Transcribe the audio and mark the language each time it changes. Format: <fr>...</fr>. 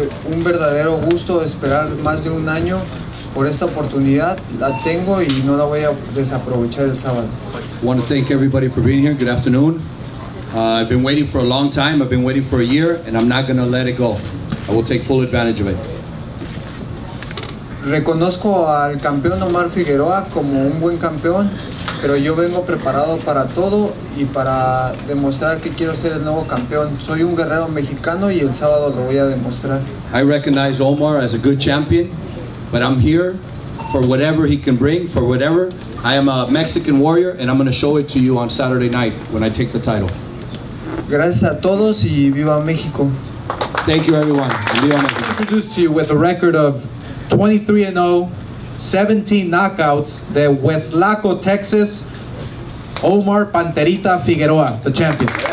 <es>Un verdadero gusto esperar más de un año por esta oportunidad. La tengo y no la voy a desaprovechar el sábado.</es> <en>I want to thank everybody for being here. Good afternoon. I've been waiting for a long time. I've been waiting for a year, and I'm not going to let it go. I will take full advantage of it.</en> <es>Reconozco al campeón Omar Figueroa como un buen campeón, pero yo vengo preparado para todo y para demostrar que quiero ser el nuevo campeón. Soy un guerrero mexicano y el sábado lo voy a demostrar.</es> <en>I recognize Omar as a good champion, but I'm here for whatever he can bring, for whatever. I am a Mexican warrior, and I'm going to show it to you on Saturday night when I take the title.</en> <es>Gracias a todos y viva México.</es> <en>Thank you, everyone. Viva México. Introduced to you with a record of 23-0, 17 knockouts, de Westlaco, Texas, Omar Panterita Figueroa, the champion.</en>